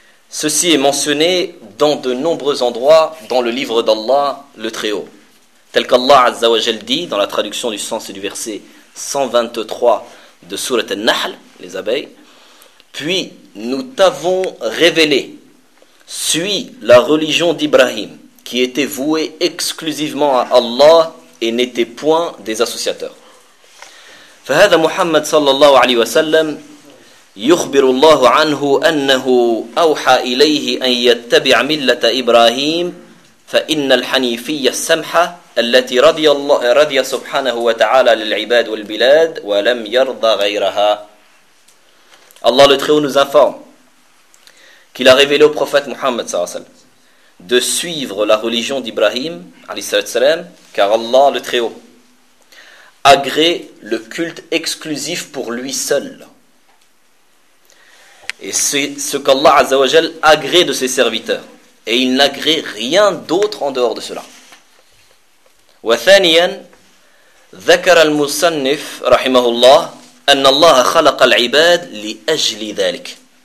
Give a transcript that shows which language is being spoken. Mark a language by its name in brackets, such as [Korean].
[French] Ceci est mentionné dans de nombreux endroits dans le livre d'Allah le Très-Haut, tel qu'Allah azza wa jal dit dans la traduction du sens du verset 123 de sourate An-Nahl, les abeilles. Puis nous t'avons révélé, suis la religion d'Ibrahim, qui était vouée exclusivement à Allah et n'était point des associateurs. [Arabic] فهذا محمد صلى الله عليه وسلم يخبر الله عنه أنه أوحى إليه أن يتبع ملة إبراهيم فإن الحنيفية السمحة التي رضي الله رضي سبحانه وتعالى للعباد والبلاد ولم يرضى غيرها. [French] الله le Très-Haut nous informe qu'il a révélé au prophète Mohammed de suivre la religion d'Ibrahim, car Allah le Très-Haut agrée le culte exclusif pour lui seul. Et c'est ce qu'Allah Azzawajal agrée de ses serviteurs. Et il n'agrée rien d'autre en dehors de cela. [Arabic] وثانياً ذكر المصنف رحمه الله أن الله خلق العباد لأجل ذلك.